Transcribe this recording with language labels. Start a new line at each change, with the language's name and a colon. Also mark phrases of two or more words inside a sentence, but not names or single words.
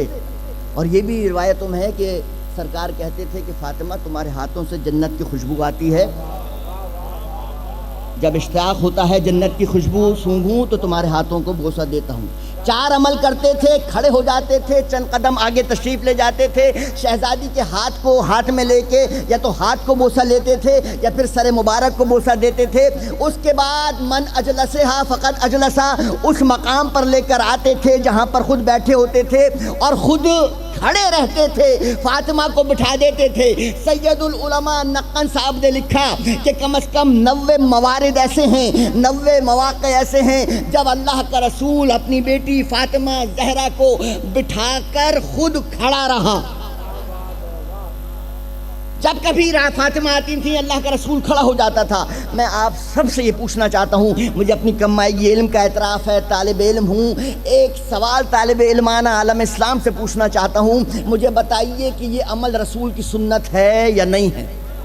Urdu: اور یہ بھی روایتوں میں ہے کہ سرکار کہتے تھے کہ فاطمہ تمہارے ہاتھوں سے جنت کی خوشبو آتی ہے، جب اشتیاق ہوتا ہے جنت کی خوشبو سونگھوں تو تمہارے ہاتھوں کو بوسہ دیتا ہوں۔ 4 عمل کرتے تھے، کھڑے ہو جاتے تھے، چند قدم آگے تشریف لے جاتے تھے، شہزادی کے ہاتھ کو ہاتھ میں لے کے یا تو ہاتھ کو بوسہ لیتے تھے یا پھر سر مبارک کو بوسہ دیتے تھے۔ اس کے بعد
Arabic: من اجلسہا فقط اجلسا،
Urdu: اس مقام پر لے کر آتے تھے جہاں پر خود بیٹھے ہوتے تھے اور خود کھڑے رہتے تھے، فاطمہ کو بٹھا دیتے تھے۔ سید العلماء نقن صاحب نے لکھا کہ کم از کم 90 موارد ایسے ہیں، 90 مواقع ایسے ہیں جب اللہ کا رسول اپنی بیٹی فاطمہ زہرا کو بٹھا کر خود کھڑا رہا۔ جب کبھی فاطمہ آتی تھیں اللہ کا رسول کھڑا ہو جاتا تھا۔ میں آپ سب سے یہ پوچھنا چاہتا ہوں، مجھے اپنی کمائی علم کا اعتراف ہے، طالب علم ہوں، ایک سوال طالب علمانہ عالم اسلام سے پوچھنا چاہتا ہوں، مجھے بتائیے کہ یہ عمل رسول کی سنت ہے یا نہیں ہے؟